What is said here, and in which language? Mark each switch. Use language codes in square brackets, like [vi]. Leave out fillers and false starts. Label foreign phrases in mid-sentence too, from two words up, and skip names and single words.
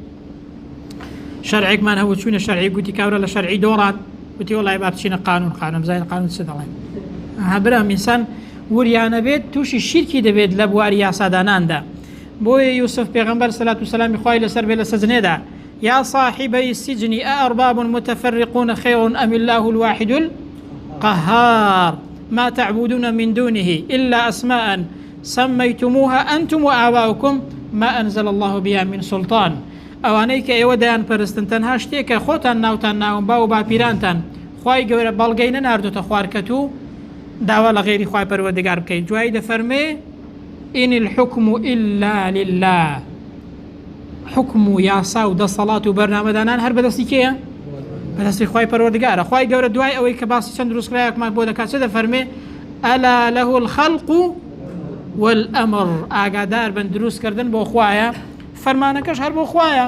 [ckb] شەرعێکمان هەبوو چوونە شەرعی گوتی کابرا لە شەرعی دۆڕات گوتی وەڵای با بچینە قانون بزانین قانون چ دەڵێن برام ئینسان وریانە بێت تووشی شیرکی دەبێت لە بواری یاساداناندا. بۆیە یوسف پێغەمبەر سەلات و سەلامی خوای لەسەر بێ لە سەجنێدا [ar] یا صاحبەی السجن أأرباب متفرقون خير أم الله الواحد القهار ما تعبدون من دونه إلا أسماء سميتموها أنتم وآباؤكم ما أنزل الله بها من سلطان. [ckb] ئەوانەی کە ئێوە دەیان پەرستن تەنها شتێکە خۆتان ناوتان ناون با و باپیرانتان خوای گەورە بەڵگەی نەناردوتە خوارکەت و داوا لە غێری خوای پەروەردگار بکەیت. دوایی دەفەرمێ [ar] إن الحكم إلا لله، [ckb] حكم و یاسا و دەسەڵات و بەرنامەدانان هەر بەدەستی کێیە؟ بەدەستی خوای پەروەردگارە. خوای گەورە دوای ئەوەی کە باسی چەند دروستکرایەکمان بۆ دەکات چ دەفەرمێ [ar] ئەلا له الخەلق والأمر، [ckb] ئاگادار بن دروستکردن بۆ خوایە، فەرمانەکەش هەر بۆ خوایە.